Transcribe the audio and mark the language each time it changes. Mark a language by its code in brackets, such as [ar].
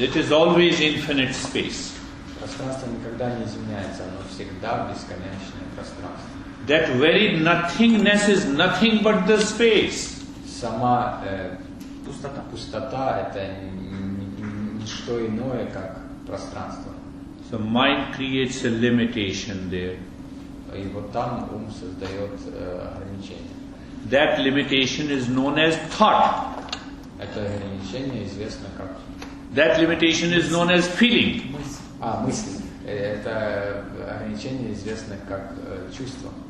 [en] It is always infinite space. [ru] Пространство никогда не изменяется, оно всегда бесконечное пространство. [en] That very nothingness is nothing but the space. [ru] Сама пустота это не что иное, как пространство. [en] So mind creates a limitation there. [ru] И вот там ум создает ограничение. [en] That limitation is known as thought. [ru] Это ограничение известно как... [en] That limitation is known as feeling. [ru] Мысль. Это ограничение известно как чувство.